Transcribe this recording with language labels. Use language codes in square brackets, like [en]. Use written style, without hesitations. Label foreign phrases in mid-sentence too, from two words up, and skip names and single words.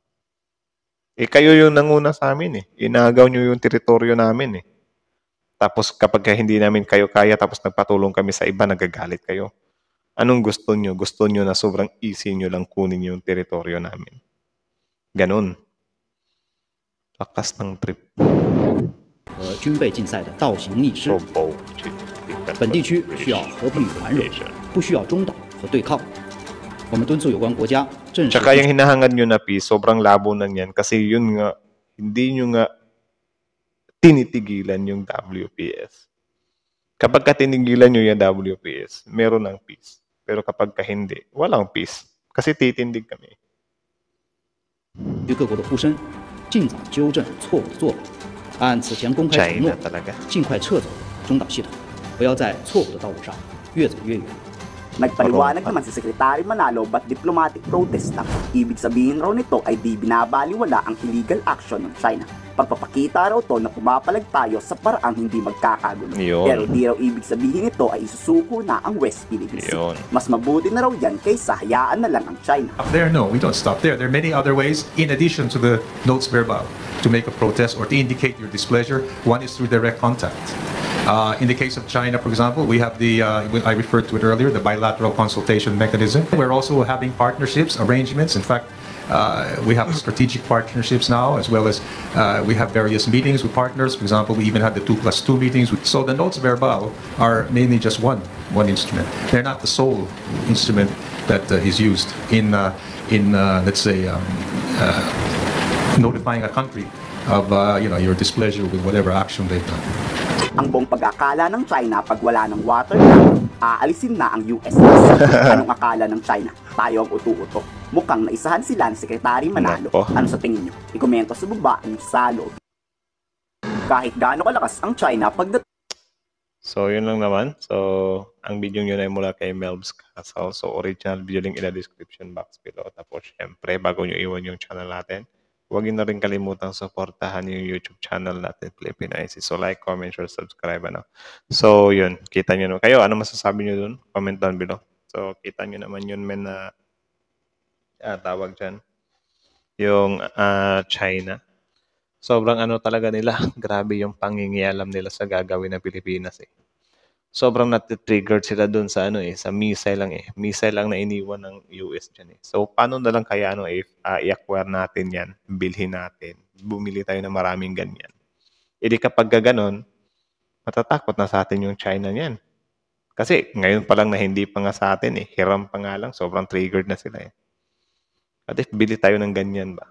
[tl] Eh kayo yung nanguna sa amin eh. Inagaw nyo yung teritoryo namin eh. Tapos kapag hindi namin kayo kaya, tapos nagpatulong kami sa iba, nagagalit kayo. Anong gusto nyo? Gusto nyo na sobrang easy nyo lang kunin yung teritoryo namin. Ganon. Lakas ng trip. [zh] 和军备竞赛的倒行逆施。 [en] So bold. [zh] 本地区需要和平与繁荣，不需要中岛和对抗。我们敦促有关国家正视。 [tl] Tsaka yung hinahangad nyo na peace, sobrang labo na yan. Kasi yun nga, hindi nyo nga tinitigilan yung WPS. Kapag ka tinigilan nyo yung WPS, meron ng peace. Pero kapag ka hindi, walang peace. Kasi titindig kami. [zh] 对各国的呼声，尽早纠正错误的做法，按此前公开承诺 [tl] China，talaga. [zh] 尽快撤走中岛系统，不要在错误的道路上越走越远。 [tl] Nagpaliwanag naman si Secretary Manalo ba't [en] diplomatic protest [tl] lang. Ibig sabihin raw nito ay di binabaliwala ang [en] illegal action [tl] ng China. Pagpapakita raw to na pumapalag tayo sa paraang hindi magkakagulo. Yun. Pero di raw ibig sabihin ito ay isusuko na ang West Philippine Sea. Yun. Mas mabuti na raw yan kaysa hayaan na lang ang China. [en] Up there, no, we don't stop there. There are many other ways in addition to the notes verbal to make a protest or to indicate your displeasure. One is through direct contact. In the case of China, for example, we have I referred to it earlier, the bilateral consultation mechanism. We're also having partnerships, arrangements. In fact, we have strategic partnerships now, as well as we have various meetings with partners. For example, we even had the 2+2 meetings. So the notes verbal are mainly just one instrument. They're not the sole instrument that is used in let's say, notifying a country of your displeasure with whatever action they've done. [tl] Ang buong pag-akala ng China pag wala ng water aalisin na ang US. Anong akala ng China? Tayo ang utu-uto. Mukhang naisahan sila ni Secretary Manalo. Nako. Ano sa tingin nyo? Ikomento sa baba ang sa loob. Kahit gaano kalakas ang China pagdating So, yun lang naman. So, ang video nyo na ay mula kay Melbs Castle. [en] So, original video link in the description box below. [tl] Tapos, syempre, bago nyo iwan yung channel natin, huwag niyo na rin kalimutang suportahan yung YouTube channel natin, Filipino IC. [en] So, like, comment, share, subscribe, ano. [tl] So, yun. Kita niyo naman. Kayo, ano masasabi niyo dun? [en] Comment down below. [tl] So, kita niyo naman yun, men, na tawag dyan. Yung China. Sobrang ano talaga nila. Grabe yung pangingialam nila sa gagawin ng Pilipinas eh. Sobrang natitriggered sila dun sa ano eh, sa missile lang eh. Missile lang na iniwan ng US dyan eh. So, paano na lang kaya ano if i-acquire natin yan, bilhin natin, bumili tayo ng maraming ganyan. E di kapag ganon, matatakot na sa atin yung China niyan. Kasi ngayon pa lang na hindi pa nga sa atin eh, hiram pa nga lang, sobrang triggered na sila eh. At if bili tayo ng ganyan ba?